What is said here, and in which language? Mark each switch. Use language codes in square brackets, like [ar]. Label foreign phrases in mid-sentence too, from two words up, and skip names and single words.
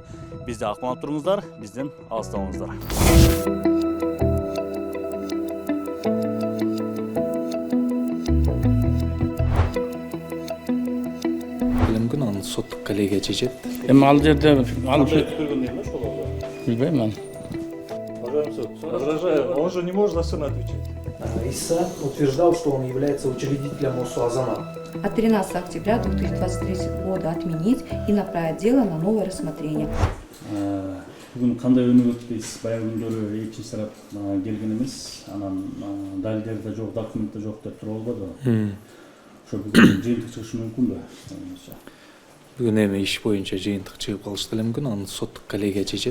[ky] Бизди акмалап туруңуздар, бизден алыстабаңыздар. Мүмкүн аны соттук коллегия чечет. Эми ал жерде Билбейм. билбейм. [ru] Возражаю, он же не может за сына отвечать. Иса утверждал, что он является учредителем ОСУ «Азамат». От 13 октября 2023 года отменить и направить дело на новое рассмотрение. [ky] Бүгүн кандай өнүгөт биз баягы күндөрү экинчи тарап келген эмес, анан далилдер да жок, документ да жок деп туруп албады. Ошо бүгүн жыйынтык чыгышы мүмкүнбү? Бүгүн эми иш боюнча жыйынтык чыгып калышы деле мүмкүн, аны соттук коллегия чечет.